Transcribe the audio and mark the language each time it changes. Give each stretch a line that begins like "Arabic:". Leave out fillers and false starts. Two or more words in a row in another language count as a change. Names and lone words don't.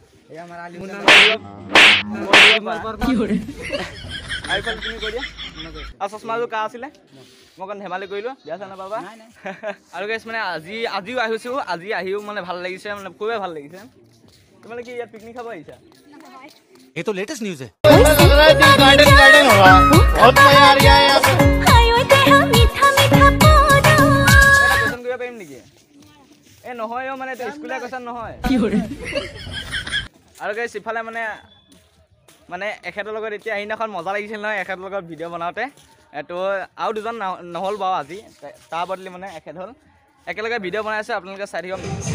Assamese: কি হৰে আইফোন তুমি কৈ দিয়া আৰু চশমাটো কাৰ আছিলে মই অকণ ধেমালি কৰিলো বেয়া চেয়া নাপাবা আৰু গাইছ মানে আজিও আহিছো আজি আহিও মানে ভাল লাগিছে মানে খুবেই ভাল লাগিছে তোমালোকে কি ইয়াত পিকনিক খাব আহিছা
Hindi: ये तो लेटेस्ट न्यूज है गार्डन होगा बहुत मजा आ रहा है यहाँ पे
Assamese: কোৱেশ্যন কৰিব পাৰিম নেকি এই নহয় মানে স্কুলীয়া কোৱেশ্যন নহয় কি হৰে আৰু গাইছ ইফালে মানে এখেতৰ লগত এতিয়া সেইদিনাখন মজা লাগিছিল নহয় এখেতৰ লগত ভিডিঅ' বনাওঁতে তো আৰু দুজন নহ'ল বাৰু আজি তাৰ বদলি মানে এখেত হ'ল একেলগে ভিডিঅ' বনাই আছে আপোনালোকে চাই থাকিব